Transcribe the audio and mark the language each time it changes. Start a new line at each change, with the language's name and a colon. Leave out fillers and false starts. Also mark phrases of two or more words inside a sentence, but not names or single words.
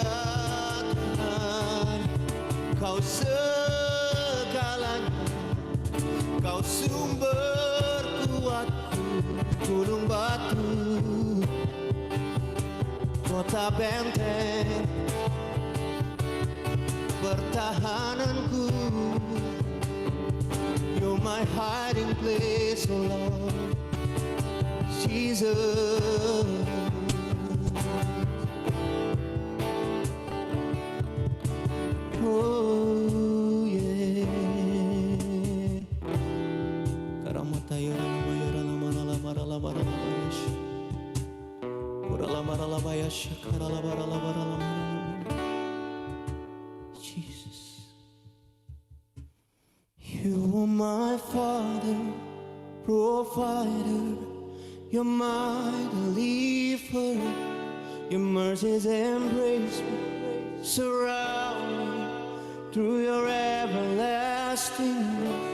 Indonesian: Tuhan, Kau segalanya, Kau sumber kuatku, gunung batu, kota benteng, pertahananku.
English: You're my hiding place, oh Lord Jesus. Oh yeah. Karamataya ramayara lamara lamara lamara lamayash. Ora lamara lamayash kara lamara lamara lamara. Jesus, You are my Father, provider. You're my deliverer. Your mercies embrace me, surround me through Your everlasting love.